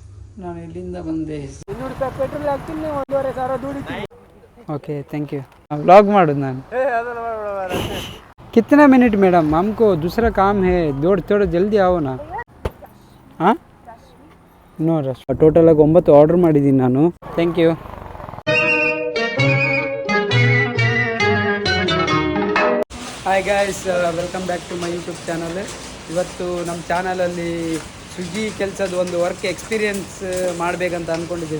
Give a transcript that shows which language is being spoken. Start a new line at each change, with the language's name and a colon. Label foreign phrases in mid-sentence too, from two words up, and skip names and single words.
Kannada: ನಾನು ಇಲ್ಲಿಂದ ಬಂದೆ. 200 ರೂಪಾಯಿ ಪೆಟ್ರೋಲ್ ಹಾಕ್ತೀನಿ, 1500 ದುಡಿತೀನಿ.
English: okay thank you.
Hindi: व्लॉग मारूँ
English: ನಾನು.
Hindi: कितना मिनट मैडम, हमको दूसरा काम है, थोड़ा जल्दी आओ ना.
English: ಹಾಂ no rush.
Kannada: ಟೋಟಲಾಗಿ 9 ಆರ್ಡರ್ ಮಾಡಿದ್ದೀನಿ ನಾನು.
English: thank you. Hi guys, welcome back to my YouTube channel.
Kannada: ಇವತ್ತು ನಮ್ಮ ಚಾನಲಲ್ಲಿ ಸ್ವಿಗ್ಗಿ ಕೆಲಸದ ಒಂದು
English: work experience
Kannada: ಮಾಡಬೇಕಂತ ಅಂದ್ಕೊಂಡಿದ್ದೀವಿ.